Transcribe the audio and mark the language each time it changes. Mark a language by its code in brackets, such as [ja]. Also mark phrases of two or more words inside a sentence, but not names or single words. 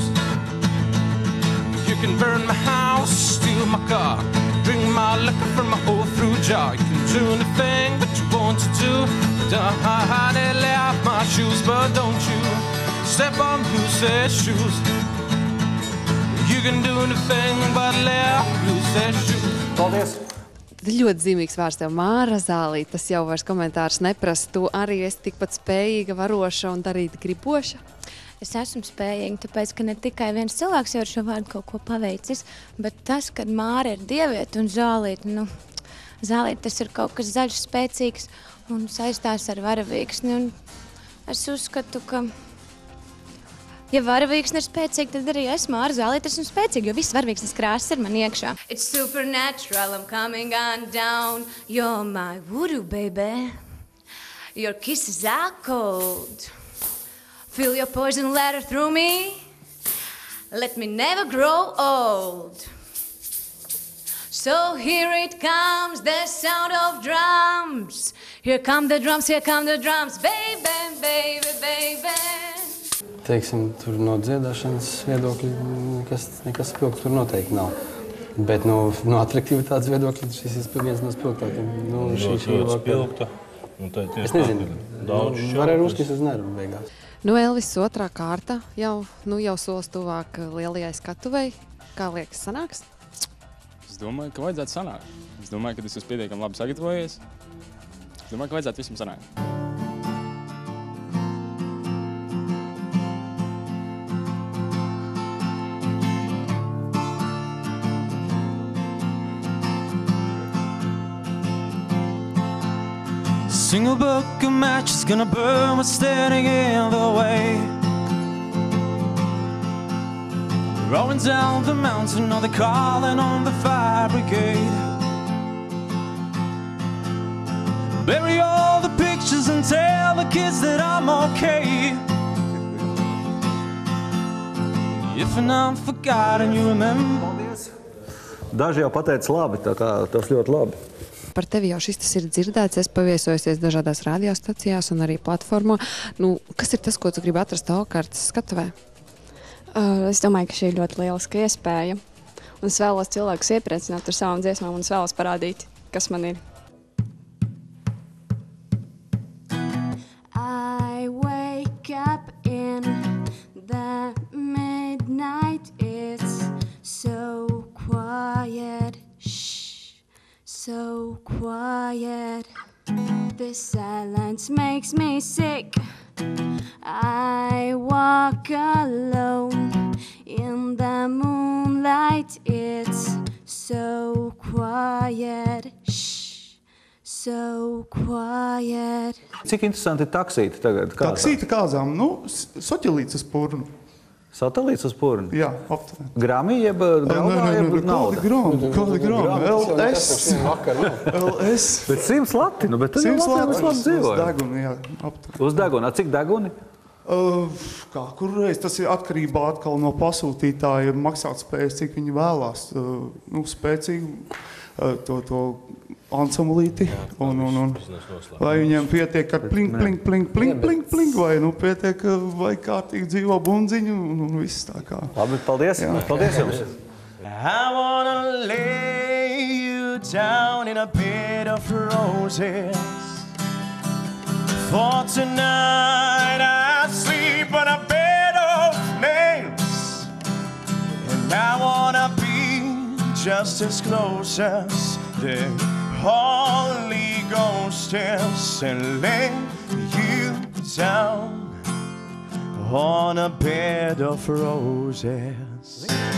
[en] You can burn my house, steal my car, drink my liquor from my old fruit jar. You can do anything but you want to do, but honey, lay off my shoes, but don't you step on loose shoes. You can do anything but lay off loose shoes. [lv] Paldies! Ļoti zīmīgs vārds tev, Māra Zālīte. Tas jau vairs komentārus neprasa. Tu arī esi tikpat spējīga, varoša un darīt griboša? Es esmu spējīga, tāpēc, ka ne tikai viens cilvēks jau ar šo vārdu kaut ko paveicis, bet tas, kad Māra ir dieviete un Zālīte, Zālīte tas ir kaut kas zaļš, spēcīgs un saistās ar varavīksni. Un es uzskatu, ka ja varavīksne ir spēcīga, tad arī es, Māra Zālīte, esmu spēcīga, jo viss varavīksnes krāsas ir man iekšā. [en] It's supernatural, I'm coming on down. You're my voodoo, baby. Your kisses are cold. Feel your poison ladder through me. Let me never grow old. So here it comes, the sound of drums. Here come the drums, baby, baby, baby. [lv] Teiksim, tur no dziedāšanas viedokļa nekas spilgts tur noteikti nav. Bet no atraktivitātes viedokļa šis ir viens no spilgtākiem. Ļoti spilgta. Es nezinu, varēja uzskatīt uz nervu beigās. Elvis, otrā kārta jau solis tuvāk lielajai skatuvei. Kā liekas, sanāks? Es domāju, ka vajadzētu sanākt. Es domāju, ka es esmu pietiekami labi sagatavojies. Es domāju, ka vajadzētu visam sanākt. [en] Single book of matches gonna burn what's standing in the way. Rolling down the mountain, or they're calling on the fire brigade. Bury all the pictures and tell the kids that I'm okay. If I'm forgotten, you remember. [lv] Daži jau pateica labi, tā kā tas ļoti labi. Par tevi jau šis tas ir dzirdēts, es paviesojusies dažādās radiostacijās un arī platformā. Kas ir tas, ko tu gribi atrast Aukārtas skatuvē? Es domāju, ka šī ir ļoti lieliska iespēja. Un es vēlos cilvēkus iepriecināt ar savām dziesmām un es vēlos parādīt, kas man ir. [en] I wake up in the midnight. It's so quiet. So quiet, the silence makes me sick. I walk alone in the moonlight. It's so quiet, so quiet. [lv] Cik interesanti ir taksīti tagad? Taksīti kāzām, soķelīts uz purnu. Satelīts uz purnu? Jā, aptuveni. Grami jeb graumā jeb nauda? Kādi grami? LS. Bet 100 lati, bet tad jau labi dzīvoja. Uz deguni, jā, aptuveni. Uz deguni, cik deguni? Kā, kur reiz, tas ir atkarībā atkal no pasūtītāja maksāt spējas, cik viņi vēlās. Spēcīgi to ansamblīti, un vai viņiem pietiek ar pling, pling, pling, pling, pling, pling, vai pietiek vai kārtīgi dzīvo bundziņu, un viss tā kā. Labi, paldies. Paldies jums. [en] I wanna lay you down in a bed of roses. For tonight I sleep on a bed of nails. And I wanna be just as close as the Holy Ghost is, and lay you down on a bed of roses.